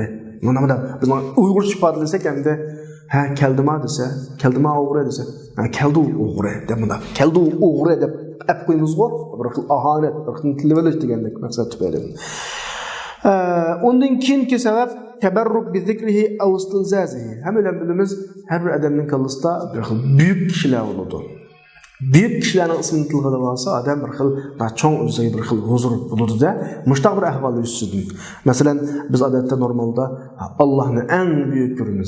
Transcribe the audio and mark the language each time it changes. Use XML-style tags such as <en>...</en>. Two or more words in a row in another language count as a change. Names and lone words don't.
<uz>Mana biz Uyg'urcha ifodalasak endi ha keldimi desa, keldimi o'g'ri desa, ha keldi o'g'ri deb bunda. Keldi o'g'ri deb ap qo'yamiz-ku, bir xil ahanat, bir xil tilvelish degandek maqsad tufayli. Ondan keyingi sabab</uz> <ar>تبركاً بذكره أو استلذاذه.</ar> <uz>Hammalar bilamiz, har bir odamning qalbida bir xil buyuk kishilar bo'ladi. Buyuk kishilarning ismini tilg'ilib olsa, odam bir xil cho'ng o'ziga bir xil huzur bo'ladi-da, mushtaq bir ahvolda yursin. Masalan, biz odatda normalda Allohni eng buyuk ko'ramiz.</uz>